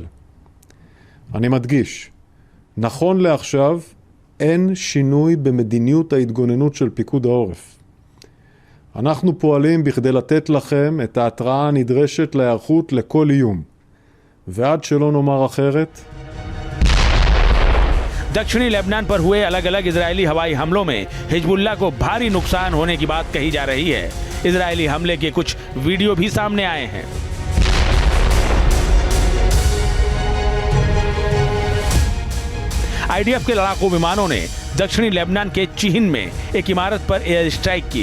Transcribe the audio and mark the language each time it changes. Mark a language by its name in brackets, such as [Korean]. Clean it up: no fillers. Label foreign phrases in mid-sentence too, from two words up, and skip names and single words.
[Hebrew] אני מדגיש, נכון לעכשיו אין שינוי במדיניות ההתגוננות של פיקוד העורף. אנחנו פועלים בכדי לתת לכם את ההתראה הנדרשת להיערכות לכל איום. ועד שלא נאמר אחרת, [Hindi] दक्षिणी लेबनान पर हुए अलग अलग इजरायली हवाई हमलों में हिजबुल्लाह को भारी नुकसान होने की बात कही जा रही है। इजरायली हमले के कुछ वीडियो भी सामने आए हैं। आईडीएफ के लड़ाकू विमानों ने दक्षिणी लेबनान के चिहिन में एक इमारत पर [English] air strike [Hindi] की।